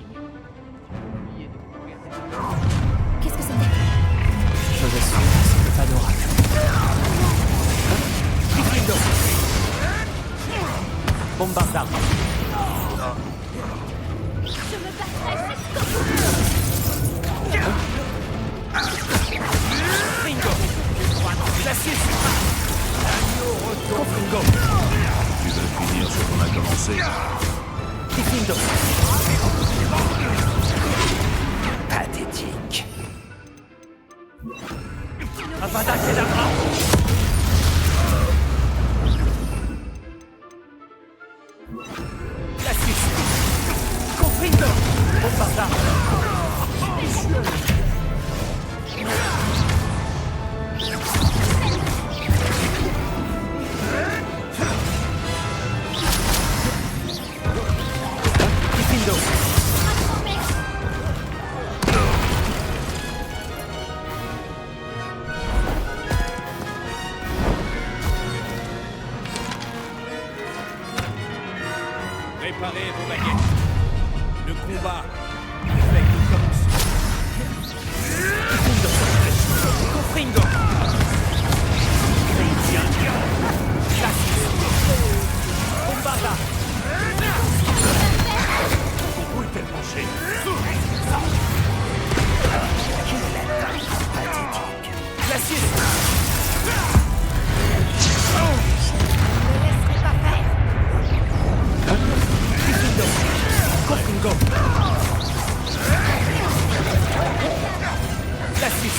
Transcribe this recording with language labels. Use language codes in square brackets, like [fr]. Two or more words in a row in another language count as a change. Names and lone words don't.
[fr] Oubliez de courir. Qu'est-ce que c'était? Je vais suivre, c'était pas d'oracle. [la] Bombarda. [fr] Je me battrai jusqu'au [la] Confringo. Glacius. Confringo. [fr] Tu veux finir ce qu'on a commencé? [la] Diffindo. [fr] Pathétique. [la] Avada Kedavra. Glacius. Confringo. Bombarda. Diffindo. [fr] Préparez vos baguettes. Le combat ne fait que commencer. [la] Confringo. Bombarda. [fr] Où est-elle penchée? [la] Glacius. Diffindo. Confringo. Glacius.